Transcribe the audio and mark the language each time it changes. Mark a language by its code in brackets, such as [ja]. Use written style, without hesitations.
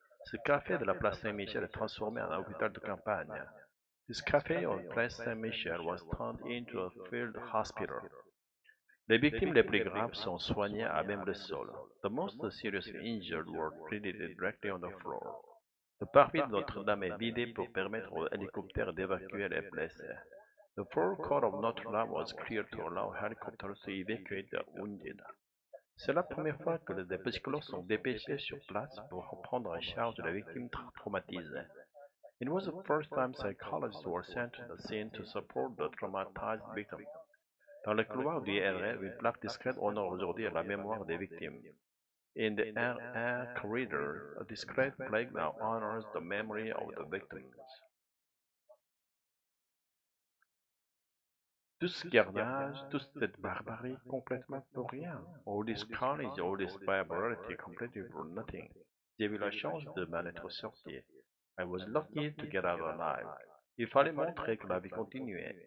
[fr] Ce café de la place Saint-Michel est transformé en hôpital de campagne. [en] This café on place Saint-Michel was turned into a field hospital. [fr] Les victimes les plus graves sont soignées à même le sol. [en] The most seriously injured were treated directly on the floor. [fr] Le parvis de Notre-Dame est vidé pour permettre aux hélicoptères d'évacuer les blessés. [en] The forecourt of Notre-Dame was cleared to allow helicopters to evacuate the wounded. [fr] C'est la première fois que des psychologues sont dépêchés sur place pour prendre en charge les victimes traumatisées. [en] It was the first time psychologists were sent to the scene to support the traumatized victims. [fr] Dans le couloir du RR, une plaque discrète honore aujourd'hui la mémoire des victimes. [en] In the RR corridor, a discreet plaque now honors the memory of the victims. [fr] Tout ce carnage, toute cette barbarie, complètement pour rien. [en] All this carnage, all this barbarity, completely for nothing. [fr] J'ai eu la chance de m'en être sorti. [en] I was lucky to get out alive. [fr] Il fallait montrer que la vie continuait.